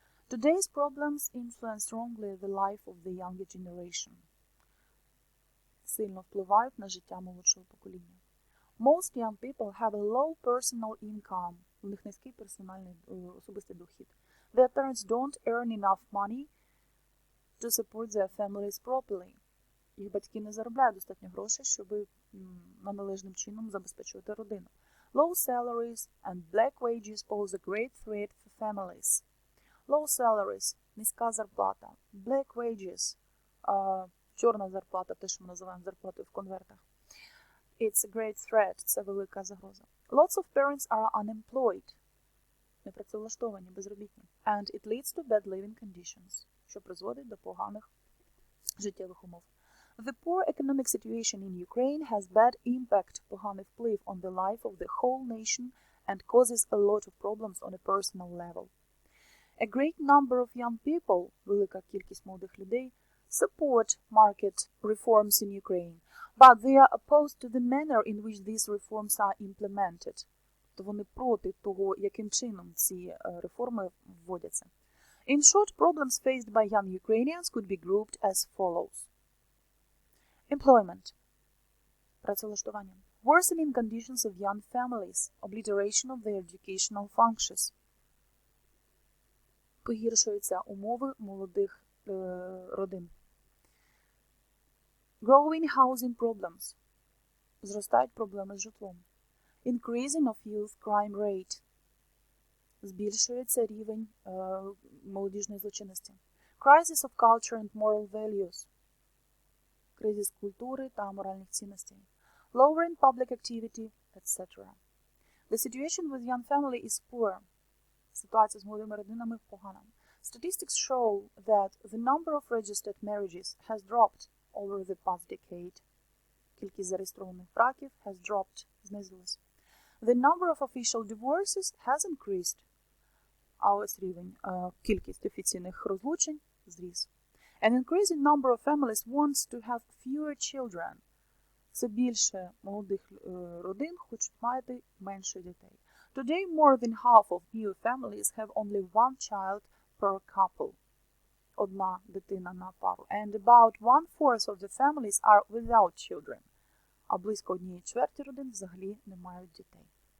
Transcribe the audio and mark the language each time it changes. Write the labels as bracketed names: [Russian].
[English] Today's problems influence strongly the life of the younger generation. [Ukrainian] Сильно впливають на життя молодшого покоління. [English] Most young people have a low personal income. [Ukrainian] У них низький персональний особистий дохід. [English] Their parents don't earn enough money to support their families properly. [Ukrainian] Їх батьки не заробляють достатньо грошей, щоб належним чином забезпечувати родину. [English] Low salaries and black wages pose a great threat for families. Low salaries – [Ukrainian] низька зарплата. [English] Black wages [Ukrainian] – чорна зарплата, те, що ми називаємо зарплатою в конвертах. [English] It's a great threat – [Ukrainian] це велика загроза. [English] Lots of parents are unemployed – [Ukrainian] непрацевлаштовані, безробітні. [English] And it leads to bad living conditions, [Ukrainian] що призводить до поганих життєвих умов. [English] The poor economic situation in Ukraine has bad impact, [Ukrainian] поганий вплив [English] on the life of the whole nation and causes a lot of problems on a personal level. A great number of young people, [Ukrainian] велика кількість молодих людей, [English] support market reforms in Ukraine, but they are opposed to the manner in which these reforms are implemented. [Ukrainian] То вони проти того, яким чином ці реформи вводяться. [English] In short, problems faced by young Ukrainians could be grouped as follows. Employment. [Ukrainian] Працевлаштування. [English] Worsening conditions of young families. Obliteration of their educational functions. [Ukrainian] Погіршуються умови молодих родин. [English] Growing housing problems. [Ukrainian] Зростають проблеми з житлом. [English] Increasing of youth crime rate. [Ukrainian] Збільшується рівень молодіжної злочинності. [English] Crisis of culture and moral values. [Ukrainian] Кризис культури та моральних цінностей. [English] Lowering public activity, etc. The situation with young family is poor. [Ukrainian] Ситуація з молодими родинами погана. [English] Statistics show that the number of registered marriages has dropped over the past decade. [Ukrainian] Кількість зареєстрованих браків [English] has dropped, [Ukrainian] знизилась. [English] The number of official divorces has increased. [Ukrainian] А ось рівень, кількість офіційних розлучень зріс. [English] An increasing number of families wants to have fewer children. [Ukrainian] Все більше молодих родин хочуть мати менше дітей. [English] Today, more than half of new families have only one child per couple. [Ukrainian] Одна дитина на пару. [English] And about 1/4 of the families are without children. [Ukrainian] А близько 1/4 родин взагалі не мають дітей.